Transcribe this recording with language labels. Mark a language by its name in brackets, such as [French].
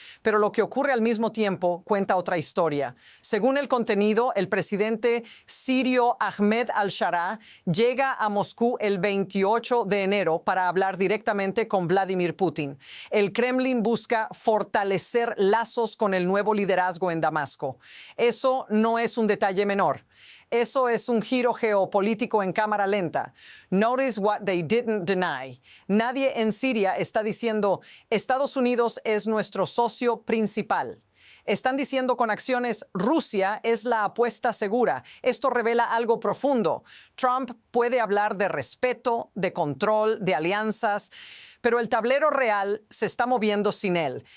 [Spanish] Pero lo que ocurre al mismo tiempo cuenta otra historia. Según el contenido, el presidente sirio Ahmed al-Sharaa llega a Moscú el 28 de enero para hablar directamente con Vladimir Putin. El Kremlin busca fortalecer lazos con el nuevo liderazgo en Damasco. Eso no es un detalle menor. Eso es un giro geopolítico en cámara lenta. [English] Notice what they didn't deny. [Spanish] Nadie en Siria está diciendo: Estados Unidos es nuestro socio principal. Están diciendo con acciones: Rusia es la apuesta segura. Esto revela algo profundo. Trump puede hablar de respeto, de control, de alianzas, pero el tablero real se está moviendo sin él.